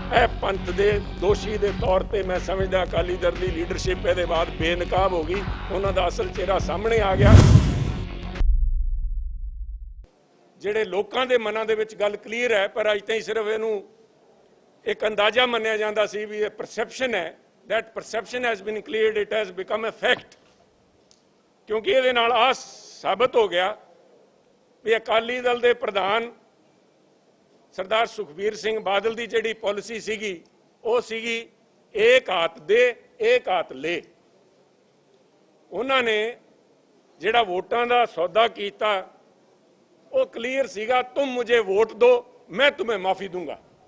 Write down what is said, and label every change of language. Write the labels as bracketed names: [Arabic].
[Punjabi] ਇਹ ਪੰਥ ਦੇ ਦੋਸ਼ੀ ਦੇ ਤੌਰ ਤੇ ਮੈਂ ਸਮਝਦਾ ਅਕਾਲੀ ਦਲ ਦੀ ਲੀਡਰਸ਼ਿਪ ਇਹਦੇ ਬਾਅਦ ਬੇਨਕਾਬ ਹੋ ਗਈ। ਉਹਨਾਂ ਦਾ ਅਸਲ ਚਿਹਰਾ ਸਾਹਮਣੇ ਆ ਗਿਆ। ਜਿਹੜੇ ਲੋਕਾਂ ਦੇ ਮਨਾਂ ਦੇ ਵਿੱਚ ਗੱਲ ਕਲੀਅਰ ਹੈ, ਪਰ ਅੱਜ ਤਾਈਂ ਸਿਰਫ ਇਹਨੂੰ ਇੱਕ ਅੰਦਾਜ਼ਾ ਮੰਨਿਆ ਜਾਂਦਾ ਸੀ ਵੀ ਇਹ ਪਰਸੈਪਸ਼ਨ ਹੈ। [English] that perception has been cleared, it has become a fact। [Punjabi] ਕਿਉਂਕਿ ਇਹਦੇ ਨਾਲ ਆਹ ਸਾਬਤ ਹੋ ਗਿਆ ਵੀ ਅਕਾਲੀ ਦਲ ਦੇ ਪ੍ਰਧਾਨ ਸਰਦਾਰ ਸੁਖਬੀਰ ਸਿੰਘ ਬਾਦਲ ਦੀ ਜਿਹੜੀ ਪਾਲਿਸੀ ਸੀਗੀ ਉਹ ਸੀਗੀ ਏਕ ਹੱਥ ਦੇ ਏਕ ਹੱਥ ਲੈ। ਉਹਨਾਂ ਨੇ ਜਿਹੜਾ ਵੋਟਾਂ ਦਾ ਸੌਦਾ ਕੀਤਾ ਉਹ ਕਲੀਅਰ ਸੀਗਾ, [Hindi] ਤੁਮ ਮੁਝੇ ਵੋਟ ਦੋ ਮੈਂ ਤੁਮੇ ਮਾਫੀ ਦੂੰਗਾ।